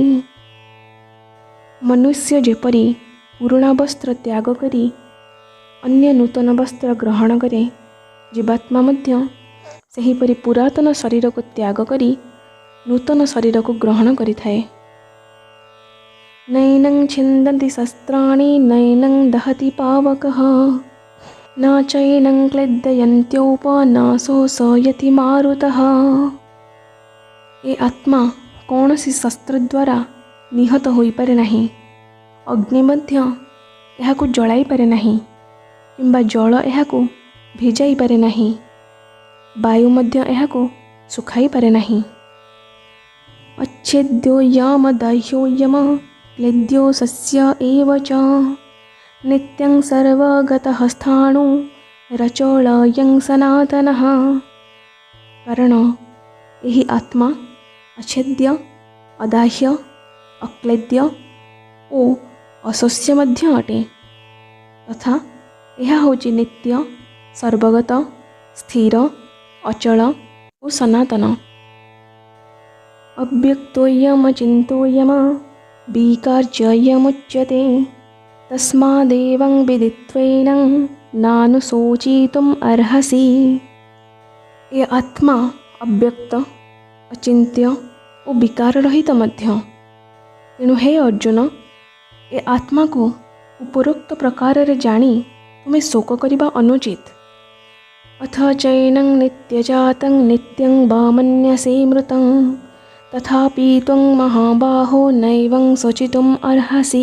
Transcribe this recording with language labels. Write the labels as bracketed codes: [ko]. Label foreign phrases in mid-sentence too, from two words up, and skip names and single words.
[or] ମନୁଷ୍ୟ ଯେପରି ପୁରୁଣା ବସ୍ତ୍ର ତ୍ୟାଗ କରି ଅନ୍ୟ ନୂତନ ବସ୍ତ୍ର ଗ୍ରହଣ କରେ, ଜୀବାତ୍ମା ମଧ୍ୟ ସେହିପରି ପୁରାତନ ଶରୀରକୁ ତ୍ୟାଗ କରି ନୂତନ ଶରୀରକୁ ଗ୍ରହଣ କରିଥାଏ। [sa] ନୈनं ଛିନ୍ଦନ୍ତି ଶସ୍ତ୍ରାଣି ନୈनं ଦହତି ପାବକଃ न चैनं क्लेदयन्त्योपनाशोषयति मारुतः। [or] ଏ ଆତ୍ମା କୌଣସି ଶସ୍ତ୍ର ଦ୍ୱାରା ନିହତ ହୋଇପାରେ ନାହିଁ, ଅଗ୍ନି ମଧ୍ୟ ଏହାକୁ ଜଳାଇ ପାରେ ନାହିଁ କିମ୍ବା ଜଳ ଏହାକୁ ଭିଜାଇ ପାରେ ନାହିଁ, ବାୟୁ ମଧ୍ୟ ଏହାକୁ ଶୁଖାଇ ପାରେ ନାହିଁ। [sa] अच्छेद्यो यम दाह्यो यम क्लेद्यो सस्य एव च नित्यं सर्वगतः स्थाणु रचोलयं सनातनः। [or] କାରଣ ଏହି ଆତ୍ମା ଅଚ୍ଛେଦ୍ୟ, ଅଦାହ୍ୟ, ଅକ୍ଲେଦ୍ୟ ଓ ଅଶସ୍ୟ ମଧ୍ୟ ଅଟେ ତଥା ଏହା ହେଉଛି ନିତ୍ୟ, ସର୍ବଗତ, ସ୍ଥିର, ଅଚଳ ଓ ସନାତନ। [sa] अव्यक्तोऽयमचिन्तोऽयम विकार्ययमुच्यते तस्मादेवं विदित्वैनं नानुशोचितुम् अर्हसि। [or] ଏ ଆତ୍ମା ଅବ୍ୟକ୍ତ, ଅଚିନ୍ତ୍ୟ ଓ ବିକାର ରହିତ ମଧ୍ୟ। ତେଣୁ ହେ ଅର୍ଜୁନ, ଏ ଆତ୍ମାକୁ ଉପରୋକ୍ତ ପ୍ରକାରରେ ଜାଣି ତୁମେ ଶୋକ କରିବା ଅନୁଚିତ। [sa] ଅଥ ଚୈनं ନିତ୍ୟଜାतं ନିତ୍ୟଂ ବା ମନ୍ୟସେ ମୃତଂ ତଥାପି ତ୍ୱଂ ମହାବାହୋ ନୈବଂ ଶୋଚିତୁମ୍ ଅର୍ହସି।